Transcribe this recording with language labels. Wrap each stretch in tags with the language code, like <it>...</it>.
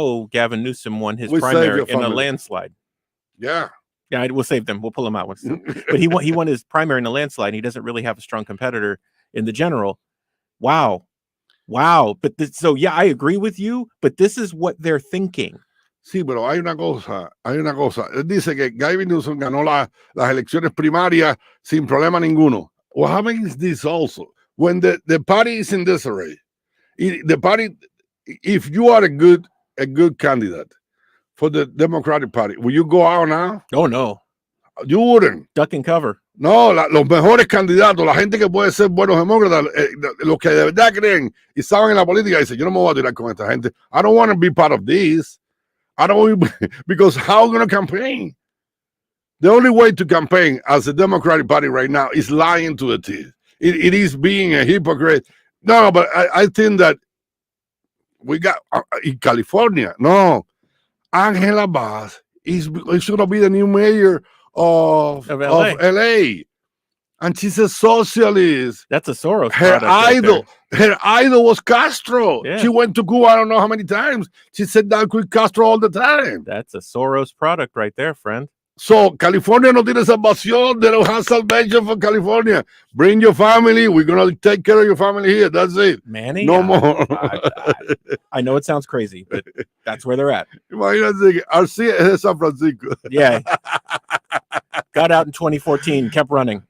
<en>Gavin Newsom won his primary in a landslide. Yeah. Yeah, we'll save them. We'll pull them out. But he won his primary in a landslide. And he doesn't really have a strong competitor in the general. Wow. But I agree with you, but this is what they're thinking.</en> <es>Sí, pero hay una cosa. Él dice que Gavin Newsom ganó las elecciones primarias sin problema ninguno.</es> <en>What happens is this also. When the party is in disarray, the party, if you are a good candidate for the Democratic Party, will you go out now? Oh, no. You wouldn't. Duck and cover.</en> <es>No, los mejores candidatos, la gente que puede ser buenos demócratas, los que de verdad creen y saben en la política, dicen, yo no me voy a tirar con esta gente.</es> <en>I don't want to be part of this. I don't, because how going to campaign? The only way to campaign as the Democratic Party right now is lying to the teeth. It is being a hypocrite. No, but I think that we got in California. No, Angela Bass is going to be the new mayor of LA. And she's a socialist. That's a Soros. Her idol was Castro. Yeah. She went to Cuba I don't know how many times. She sat down with Castro all the time. That's a Soros product right there, friend.</en> <es>So, California no tiene salvación.</es> <en>They don't have salvation for California. Bring your family. We're going to take care of your family here. That's it. Manny, No more. I know it sounds crazy, but that's where they're at.</en> <es>Imagínate, Arcia es de San Francisco.</es> <en>Yeah. Got out in 2014, kept running.</en>